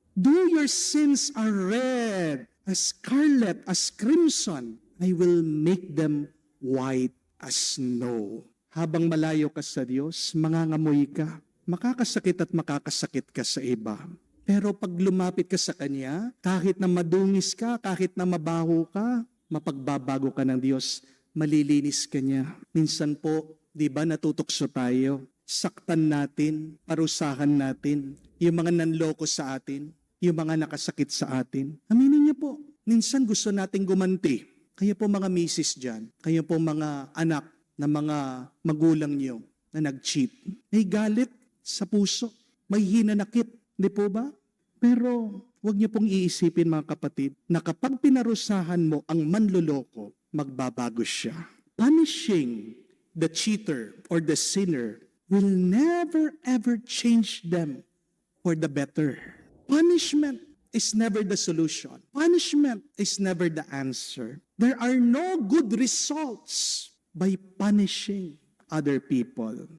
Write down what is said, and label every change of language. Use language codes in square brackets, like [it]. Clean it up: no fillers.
[en] Though your sins are red as scarlet, as crimson, I will make them white as snow." [tl] Habang malayo ka sa Diyos, mangangamoy ka. Makakasakit at makakasakit ka sa iba. Pero pag lumapit ka sa Kanya, kahit na madungis ka, kahit na mabaho ka, mapagbabago ka ng Diyos, malilinis ka niya. Minsan po, di ba natutokso tayo? Saktan natin, parusahan natin, yung mga nanloko sa atin, yung mga nakasakit sa atin. Aminin niyo po, minsan gusto nating gumanti. Kayo po mga misis dyan, kayo po mga anak na mga magulang niyo na nag-cheat. May galit sa puso, may hinanakit, di po ba? Pero huwag niyo pong iisipin mga kapatid na kapag pinarusahan mo ang manloloko, magbabago siya. [en] Punishing the cheater or the sinner will never ever change them for the better. Punishment is never the solution. Punishment is never the answer. There are no good results by punishing other people.